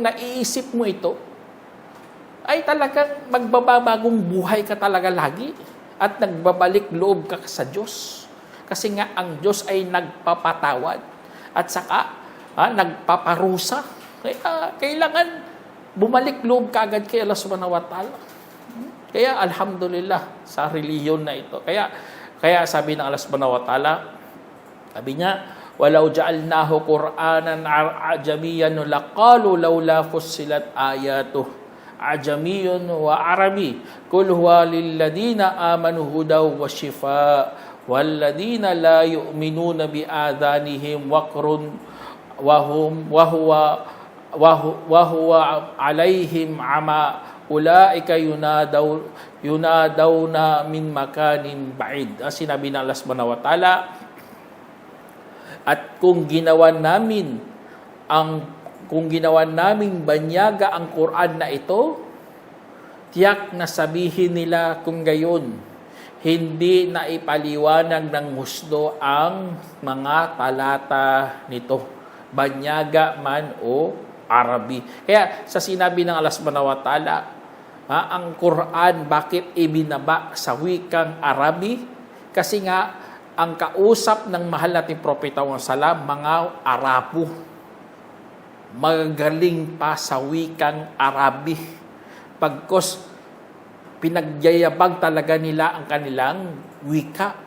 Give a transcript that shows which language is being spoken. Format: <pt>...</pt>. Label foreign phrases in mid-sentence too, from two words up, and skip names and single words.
<tl>Pero kung naiisip mo ito, ay talagang magbabagong buhay ka talaga lagi at nagbabalik loob ka sa Diyos. Kasi nga ang Diyos ay nagpapatawad at saka nagpaparusa. Kaya kailangan bumalik loob ka agad kay Allah</tl> <ar>سبحانه وتعالى.</ar> <tl>Kaya alhamdulillah sa reliyon na ito. Kaya sabi ng Allah</tl> <ar>سبحانه وتعالى,</ar> <tl>sabi niya,</tl> <ar>"ولو جعلناه قرآنا أعجميا لقالوا لولا فصلت آياته أأعجمي وعربي قل هو للذين آمنوا هدى وشفاء والذين لا يؤمنون في آذانهم وقر وهو عليهم عمى أولئك ينادون من مكان بعيد."</ar> <tl>Sinabi ng Allah</tl> <ar>سبحانه وتعالى,</ar> <tl>at kung ginawa namin banyaga ang Quran na ito, tiyak na sabihin nila kung gayon, hindi na ipaliwanag ng husdo ang mga talata nito, banyaga man o Arabi. Kaya sa sinabi ng Allah</tl> <ar>سبحانه وتعالى,</ar> <tl>ang Quran bakit ibinaba sa wikang Arabi? Kasi nga ang kausap ng mahal nating propeta Muhammad sallam, mga Arabo, magagaling pa sa wikang Arabi. Pagkos pinagyayabang talaga nila ang kanilang wika.</tl>